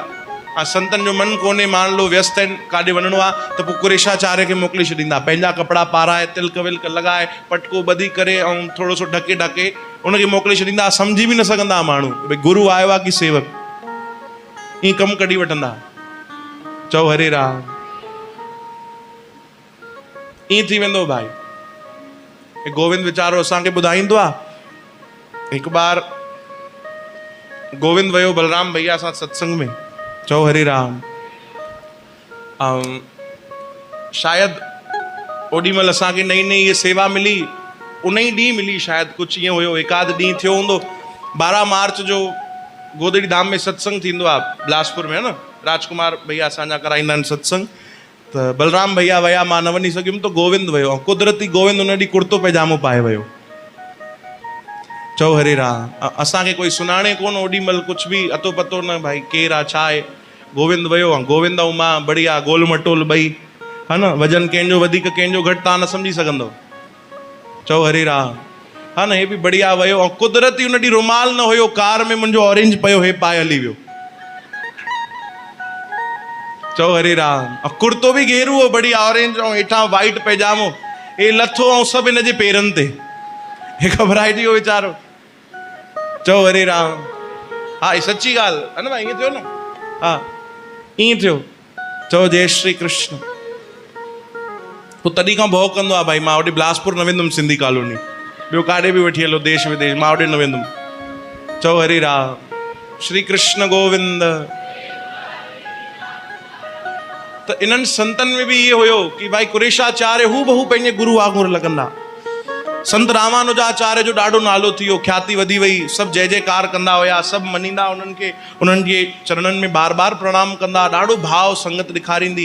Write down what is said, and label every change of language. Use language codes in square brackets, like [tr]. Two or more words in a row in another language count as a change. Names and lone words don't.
[sd] संतनि जो मन कोन्हे, [hi] मान लो [sd] व्यस्त आहिनि, काॾे वञिणो आहे त पोइ कुरेशाचार्य खे मोकिले छॾींदा। पंहिंजा कपिड़ा पाराए, तिलक विलक लॻाए, पटको ॿधी करे ऐं थोरो सो ढके ढके उनखे मोकिले छॾींदा। सम्झी बि न सघंदा माण्हू भई गुरु आयो आहे कि सेवक। ईअं कमु कढी वठंदा। चओ हरे राम। ईअं थी वेंदो भाई। गोविंद वीचारो असांखे ॿुधाईंदो आहे, हिकु बार गोविंद वियो बलराम भैया सां सत्संग में। चओ हरे राम। शायद ओॾी महिल असांखे नई नई ये सेवा मिली, उन ई ॾींहुं मिली शायद, कुझु ईअं हुयो। 1-8 ॾींहुं थियो हूंदो। 12 मार्च जो गोदड़ी धाम में सत्संग थींदो आहे बिलासपुर में, है न। राजकुमार भैया असांजा कराईंदा आहिनि सत्संग। त बलराम भैया विया, मां न वञी सघियुमि, त गोविंद वियो। ऐं कुदरती गोविंद उन ॾींहुं कुर्तो पैजामो पाए वियो। चओ हरे राम। असांखे कोई सुञाणे कोन ओॾी महिल, कुझु बि अतो पतो न भाई केरु आहे छा आहे। गोविंद वियो, गोविंद ऐं मां बढ़िया गोल मटोल ॿई, है न। वजन कंहिंजो वधीक कंहिंजो घटि तव्हां न सम्झी सघंदो। चओ हरे राम। हा न, हे बि बढ़िया वियो। ऐं कुदरती उन ॾींहुं रुमाल न हुयो कार में, मुंहिंजो ऑरेंज पियो, हे पाए हली वियो। चओ हरे राम। ऐं कुर्तो बि घेरू हो बढ़िया ऑरेंज, ऐं हेठां वाइट पैजामो, हे लथो ऐं सभु हिन जे पेरनि ते, हे घबराइजी वियो वीचारो। चओ हरे राम। हा ही सची ॻाल्हि है न भाई, ईअं थियो न? हा ईअं थियो। चओ जय श्री कृष्ण। पोइ तॾहिं खां भउ कंदो आहे भाई, मां होॾे बिलासपुर न वेंदुमि, सिंधी कॉलोनी, ॿियो काॾे बि वठी हलो देश विदेश, मां होॾे न वेंदुमि। चओ हरे राम। श्री कृष्ण गोविंद। त इन्हनि संतनि में बि इहे हुयो कि भाई कुरेशाचार्य हू बहु पंहिंजे गुरु वांगुरु लॻंदा। संत रामानुजाचार्य जो ॾाढो नालो थी वियो, ख्याति वधी वई, सभु जय जयकार कंदा हुया, सभु मञींदा उन्हनि खे, उन्हनि जे चरणनि में बार बार प्रणाम कंदा, ॾाढो भाव संगत ॾेखारींदी।